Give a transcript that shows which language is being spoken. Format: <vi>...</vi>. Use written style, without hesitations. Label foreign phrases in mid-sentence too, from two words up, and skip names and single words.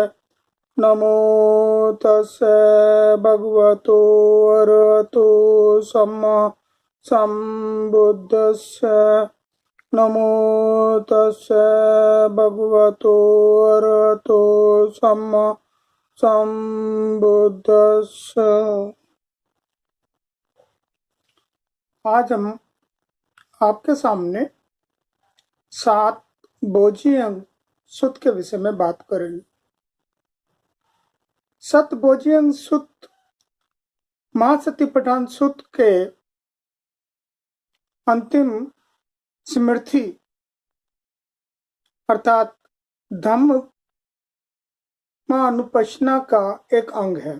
<pi>नमो तस्से भगवतो अरहतो सम्मा सम्बुद्धस्से। नमो तस्से भगवतो अरहतो सम्मा सम्बुद्धस्से।</pi> <hi>आज हम आपके सामने 7 बोजियंग सुत्त के विषय में बात करेंगे। 7 बोजियंग सुत्त महासतिपट्ठान सुत्त के अंतिम स्मृति अर्थात धम्म अनुपश्ना का एक अंग है।</hi>